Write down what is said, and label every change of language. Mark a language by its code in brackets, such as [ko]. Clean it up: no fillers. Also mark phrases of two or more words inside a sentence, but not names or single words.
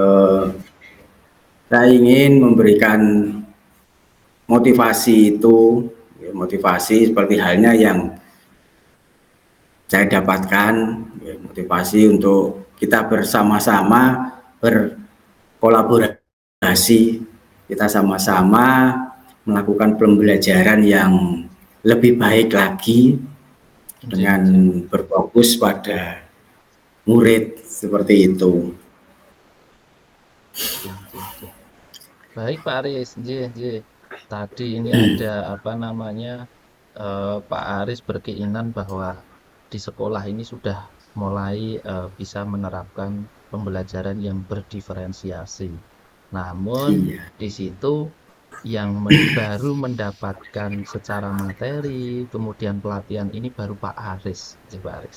[id] Eh, saya ingin memberikan motivasi itu, ya, motivasi seperti halnya yang saya dapatkan, ya, motivasi untuk kita bersama-sama berkolaborasi, kita sama-sama melakukan pembelajaran yang lebih baik lagi [jv] Nggih [id] dengan [jv] nggih. [id] berfokus pada murid seperti itu. [jv] Nggih nggih nggih. [id] Baik Pak Aris, [jv] nggih nggih. [id] Tadi ini ada apa namanya, Pak Aris berkeinginan bahwa di sekolah ini sudah mulai bisa menerapkan pembelajaran yang berdiferensiasi. Namun Iya, di situ yang baru mendapatkan secara materi, kemudian pelatihan ini baru Pak Aris, Pak Aris.